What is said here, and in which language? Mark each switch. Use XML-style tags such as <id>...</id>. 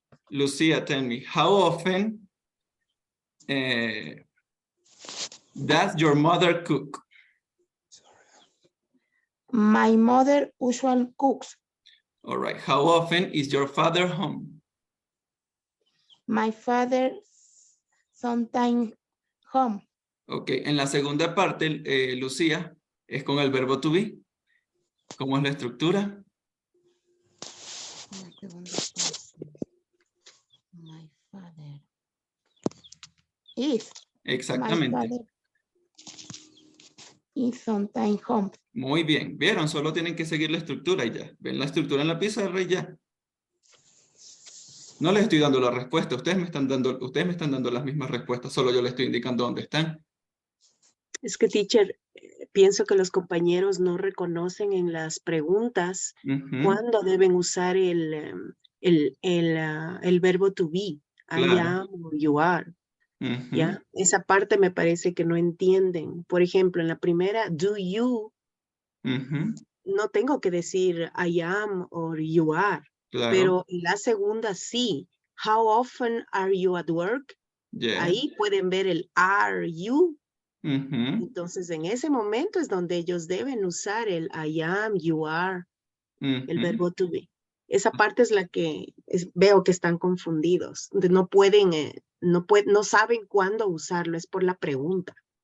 <en>Lucía, tell me, how often does your mother cook? My mother usually cooks. All right. How often is your father home? My father sometimes home.</en> <es>Ok, en la segunda parte, Lucía, es con el verbo to be. ¿Cómo es la estructura? La segunda parte.</es> <en>My father is.</en> <es>Exactamente.</es> <en>My father is sometimes home.</en> <es>Muy bien. ¿Vieron? Solo tienen que seguir la estructura y ya. Ven la estructura en la pizarra y ya. No les estoy dando la respuesta. Ustedes me están dando las mismas respuestas. Solo yo les estoy indicando dónde están. Es que, teacher, pienso que los compañeros no reconocen en las preguntas cuándo deben usar el verbo to be.</es> <en>I</en> <es>Claro.</es> <en>am or you are.</en> <es>¿Ya? Esa parte me parece que no entienden. Por ejemplo, en la primera,</es> <en>do you,</en> <es>no tengo que decir</es> <en>I am or you are.</en> <es>Claro. Pero en la segunda sí.</es> <en>How often are you at work? Yeah.</en> <es>Ahí pueden ver el</es> <en>are you.</en> <es>Entonces, en ese momento es donde ellos deben usar el</es> <en>I am, you are,</en> <es>el verbo to be. Esa parte es la que veo que están confundidos. No pueden, no saben cuándo usarlo, es por la pregunta.</es>